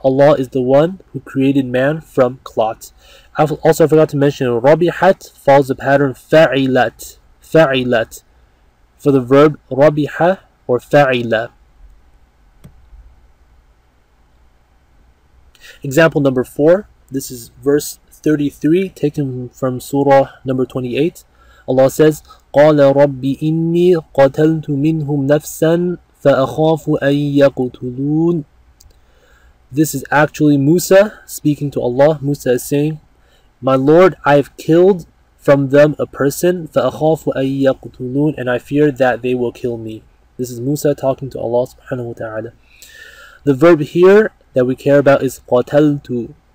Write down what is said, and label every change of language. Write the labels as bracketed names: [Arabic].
[English] Allah is the one who created man from clot. Also, I forgot to mention, rabihat follows the pattern fa'ilat. Fa'ilat for the verb rabiha or fa'ila. Example number 4. This is verse 33, taken from Surah number 28. Allah says, [Arabic] قَالَ رَبِّ إِنِّي قَتَلْتُ مِنْهُمْ نَفْسًا فَأَخَافُ أَن يَقْتُلُونَ. [English] This is actually Musa speaking to Allah. Musa is saying, my Lord, I have killed from them a person, [Arabic] فَأَخَافُ أَن يَقْتُلُونَ, [English] and I fear that they will kill me. This is Musa talking to Allah subhanahu wa ta'ala. The verb here that we care about is قَتَلْتُ.